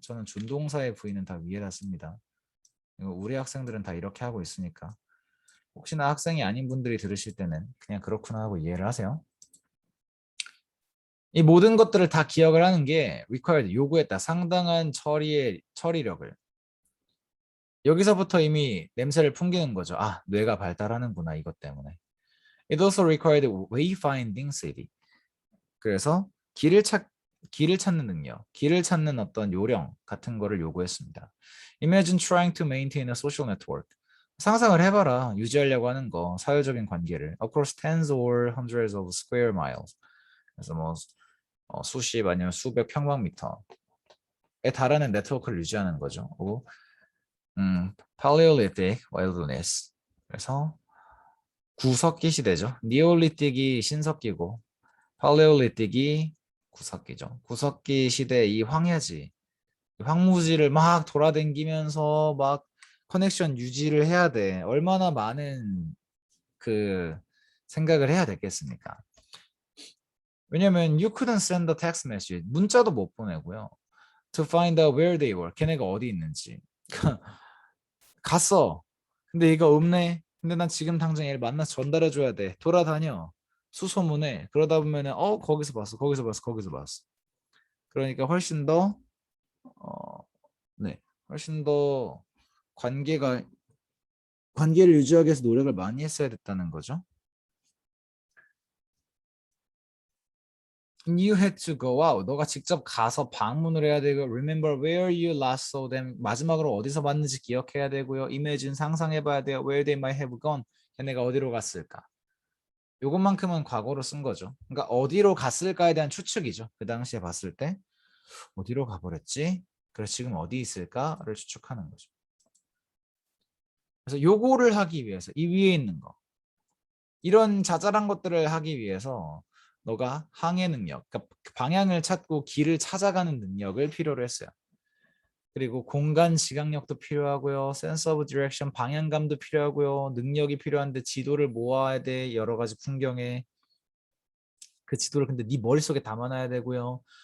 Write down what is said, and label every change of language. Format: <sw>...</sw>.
<ko>저는 준동사의 V는 다 위에다 씁니다. 우리 학생들은 다 이렇게 하고 있으니까 혹시나 학생이 아닌 분들이 들으실 때는 그냥 그렇구나 하고 이해를 하세요. 이 모든 것들을 다 기억을 하는 게 required, 요구했다. 상당한 처리력을. 여기서부터 이미 냄새를 풍기는 거죠. 아, 뇌가 발달하는구나, 이것 때문에.</ko> <en>It also required wayfinding city.</en> <ko>그래서 길을 찾는 능력, 길을 찾는 어떤 요령 같은 거를 요구했습니다.</ko> <en>Imagine trying to maintain a social network.</en> <ko>상상을 해봐라. 유지하려고 하는 거, 사회적인 관계를.</ko> <en>Across tens or hundreds of square miles.</en> <ko>그래서 뭐 수십 아니면 수백 평방미터에 달하는 네트워크를 유지하는 거죠.</ko> <en>그리고 Paleolithic wilderness.</en> <ko>그래서 구석기 시대죠. 니올리틱이 신석기고 팔레올리틱이 구석기죠. 구석기 시대 이 황야지, 황무지를 막 돌아다니면서 막 커넥션 유지를 해야 돼. 얼마나 많은 그 생각을 해야 되겠습니까?</ko> <en>왜냐면 you couldn't send a text message.</en> <ko>문자도 못 보내고요.</ko> <en>To find out where they were.</en> <ko>걔네가 어디 있는지. 갔어. 근데 얘가 없네. 근데 난 지금 당장 얘를 만나서 전달해 줘야 돼. 돌아다녀. 수소문해. 그러다 보면은 거기서 봤어. 거기서 봤어. 거기서 봤어. 그러니까 훨씬 더 네. 훨씬 더 관계가 관계를 유지하기 위해서 노력을 많이 했어야 됐다는 거죠.</ko> <en>You had to go out.</en> <ko>너가 직접 가서 방문을 해야 되고</ko> <en>remember where you last saw them.</en> <ko>마지막으로 어디서 봤는지 기억해야 되고요.</ko> <en>imagine</en> <ko>상상해 봐야 돼요.</ko> <en>where they might have gone.</en> <ko>걔네가 어디로 갔을까? 요것만큼은 과거로 쓴 거죠. 그러니까 어디로 갔을까에 대한 추측이죠. 그 당시에 봤을 때 어디로 가버렸지? 그래서 지금 어디 있을까를 추측하는 거죠. 그래서 요거를 하기 위해서 이 위에 있는 거 이런 자잘한 것들을 하기 위해서 너가 항해 능력, 그러니까 방향을 찾고 길을 찾아가는 능력을 필요로 했어요. 그리고 공간 지각력도 필요하고요.</ko> <en>sense of direction,</en> <ko>방향감도 필요하고요. 능력이 필요한데 지도를 모아야 돼. 여러 가지 풍경에. 그 지도를 근데 네 머릿속에 담아놔야 되고요.</ko>